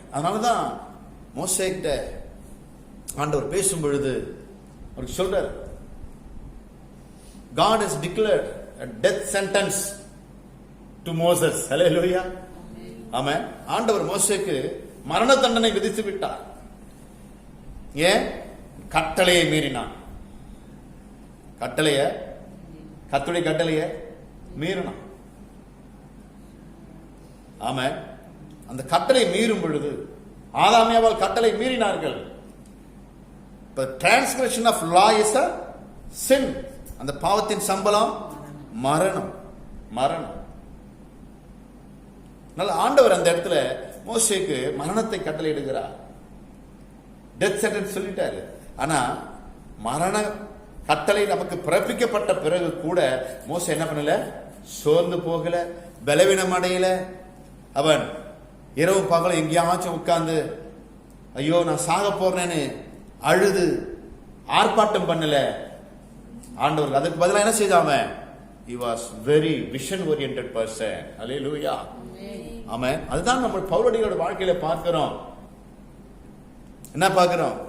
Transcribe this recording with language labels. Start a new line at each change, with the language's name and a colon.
Tamil: அதனாலதான் மோசேக்கிட்ட ஆண்டவர் பேசும் பொழுது அவருக்கு சொல்றார்,
English: God has declared a death sentence to Moses. Hallelujah. Amen.
Tamil: ஆண்டவர் மோசேக்கு மரண தண்டனை விதித்து விட்டார். ஏன்? கட்டளையை மீறினான். கட்டளைய கர்த்தருடைய கட்டளைய மீறினான். ஆமென். அந்த கட்டளை மீறும் பொழுது ஆதாமியாவால் கட்டளை மீறினார்கள்.
English: Transgression of law is a sin.
Tamil: அந்த பாவத்தின் சம்பளம் மரணம். மரணம். நல்ல ஆண்டவர் அந்த இடத்துல மோசேக்கு மரணத்தை கட்டளை இடுகிறார்.
English: death sentence
Tamil: சொல்லிட்டாரு. ஆனா மரண கட்டளை நமக்கு பிறப்பிக்கப்பட்ட பிறகு கூட மோசே என்ன பண்ணல? சோர்ந்து போகல, பலவீனம் அடையல. அவன் இரவு பகல எங்கேயாச்சும் உட்கார்ந்து ஐயோ நான் சாக போறேன்னு அழுது ஆர்ப்பாட்டம் பண்ணல. ஆண்டவர் அதுக்கு பதிலா என்ன செய்தாம?
English: he was very vision oriented person.
Tamil: Hallelujah. ஆமென். அதுதான் நம்ம பவுலடியோட வாழ்க்கையில பார்க்கிறோம். என்ன பார்க்கிறோம்?